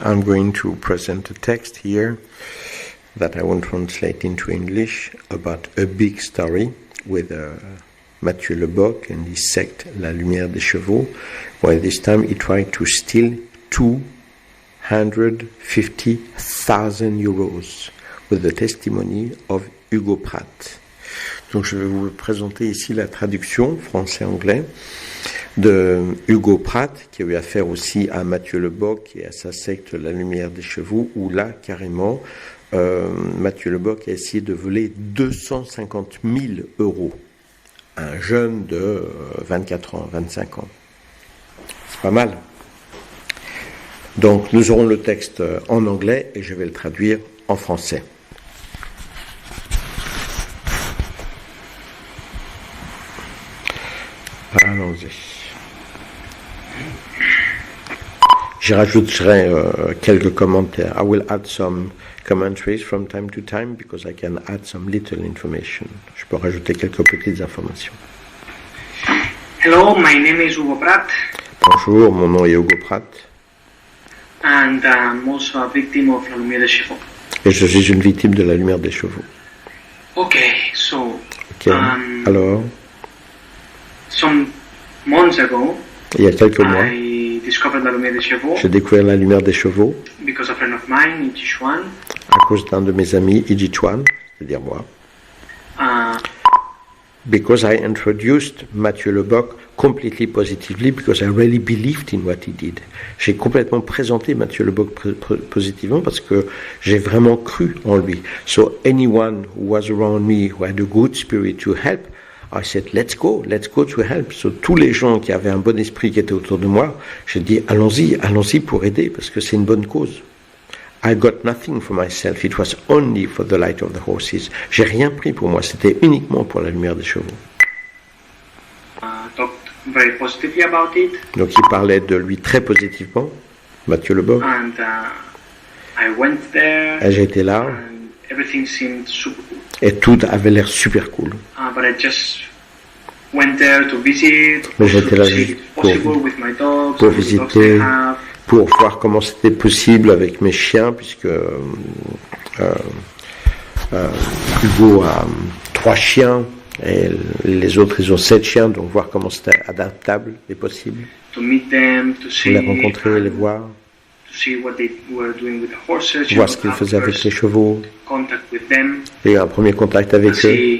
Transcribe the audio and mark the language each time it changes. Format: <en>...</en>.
<en>I'm going to present a text here that I will translate into English about a big story with Mathieu Lebock and his sect La Lumière des Chevaux, where this time he tried to steal 250,000 euros with the testimony of Hugo Pratt.</en> <fr>Donc je vais vous présenter ici la traduction français-anglais de Hugo Pratt, qui a eu affaire aussi à Mathieu Lebock et à sa secte La Lumière des Chevaux, où là, carrément, Mathieu Lebock a essayé de voler 250 000 euros à un jeune de 24 ans, 25 ans. C'est pas mal. Donc nous aurons le texte en anglais et je vais le traduire en français. Allons-y. Je rajouterai quelques commentaires.</fr> <en>I will add some commentaries from time to time because I can add some little information.</en> <fr>Je peux rajouter quelques petites informations.</fr> <en>Hello, my name is Hugo Pratt.</en> <fr>Bonjour, mon nom est Hugo Pratt.</fr> <en>And I'm also a victim of La Lumière des Chevaux.</en> <fr>Et je suis une victime de la lumière des chevaux.</fr> <en>Okay, so</en> <fr>alors,</fr> <en>some months ago,</en> <fr>il y a quelques mois,</fr> <en>I discovered La Lumière des Chevaux</en> <fr>j'ai découvert la lumière des chevaux</fr> <en>because a friend of mine in Sichuan</en> <fr>à cause d'un de mes amis, Iji Chuan, c'est-à-dire moi.</fr> <en>Because I introduced Mathieu Lebock completely positively because I really believed in what he did.</en> <fr>J'ai complètement présenté Mathieu Lebock positivement parce que j'ai vraiment cru en lui.</fr> <en>So anyone who was around me who had a good spirit to help, I said, let's go to help.</en> <fr>So tous les gens qui avaient un bon esprit qui étaient autour de moi, j'ai dit, allons-y pour aider parce que c'est une bonne cause.</fr> <en>I got nothing for myself. It was only for the light of the horses.</en> <fr>J'ai rien pris pour moi. C'était uniquement pour la lumière des chevaux.</fr> <en>Talked very positively about it.</en> <fr>Donc il parlait de lui très positivement, Mathieu Lebock.</fr> <en>And I went there.</en> <fr>Et j'étais là.</fr> <en>And everything seemed super cool.</en> <fr>Et tout avait l'air super cool.</fr> <en>But I just went there to visit.</en> <fr>Mais j'étais là juste pour visiter, pour voir comment c'était possible avec mes chiens, puisque Hugo a 3 chiens et les autres ils ont 7 chiens, donc voir comment c'était adaptable et possible.</fr> <en>To meet them, to see,</en> <fr>les rencontrer, les voir,</fr> <en>to see what they were doing with the horses,</en> <fr>voir ce qu'ils faisaient avec les chevaux,</fr> <en>contact with them,</en> <fr>et un premier contact avec eux.</fr>